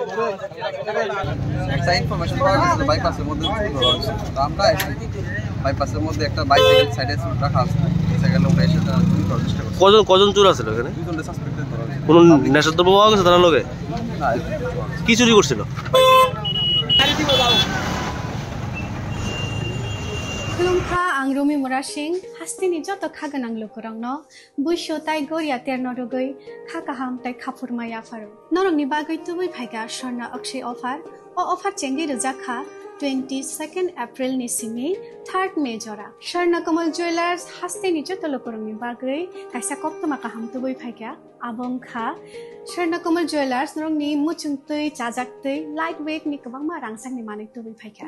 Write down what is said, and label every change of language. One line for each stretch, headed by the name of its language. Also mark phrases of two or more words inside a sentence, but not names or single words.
Bangla: একটা ইনফরমেশন পাওয়া গেছে বাইপাসের মধ্যে আমরা বাইপাসের মধ্যে একটা বাইসাইকেল সাইডে রাখা আছে সাইকেল উঠে এসে তারা চুরি করার চেষ্টা করছে কজন চোর আছে এখানে 2 জনের সাসপেক্টেড ধরা হয়েছে কোন নেশাদ্রব্য পাওয়া গেছে তার লগে না কি চুরি করছিল
Kok Borok: खुलुमखा आं रमि मुरा सिंह हास्तिनि जत खागोनां लोगोरांनो बुइसो ताइ गरिया तेरनरुगै खाकाहाम ताइ खाफुरमाय आफार नरंनि बागै तुबै फाइगा स्वर्णा अक्षय अफार ओ अफार चेंगि रजाखा 22 एप्रिल नि सिमि 3 मे जरा स्वर्णा कमल ज्वेलर्स हास्तिनि जत लोगोरांनि बागै काइसा कप्तमा काहाम तुबै फाइगा आबंखा स्वर्णा कमल ज्वेलर्स नरंनि मुचुंतै चाजाक्तै
English: light weight
Kok Borok: नि गोबां मा रांसांनि माने तुबै फाइगा